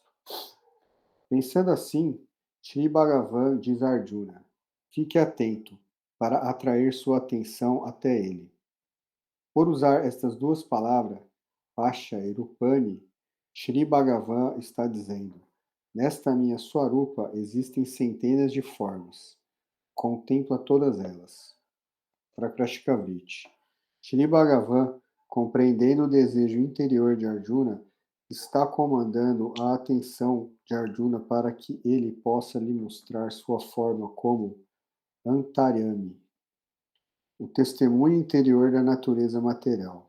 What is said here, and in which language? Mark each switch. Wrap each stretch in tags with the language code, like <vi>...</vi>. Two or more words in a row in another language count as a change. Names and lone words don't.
<pt>Pensando assim, Shri Bhagavan diz a Arjuna: fique atento para atrair sua atenção até ele. Por usar estas duas palavras, Pasha e Rupani, Shri Bhagavan está dizendo: nesta minha Swarupa existem centenas de formas. Contempla todas elas. Prakrashikavriti. Shri Bhagavan, compreendendo o desejo interior de Arjuna, está comandando a atenção de Arjuna para que ele possa lhe mostrar sua forma como Antaryami, o testemunho interior da natureza material.</pt>